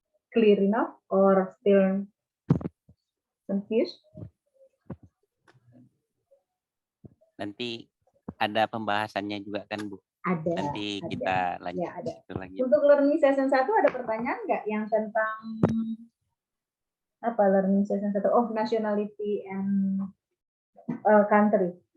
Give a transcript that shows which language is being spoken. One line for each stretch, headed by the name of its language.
English: Clear enough or still confused?
Indonesian: Nanti ada pembahasannya juga kan Bu? Ada. Nanti kita lanjut Ya, ada. itu lagi. Untuk learning session 1 ada pertanyaan nggak yang tentang apa learning session 1?
English: Oh, nationality and country.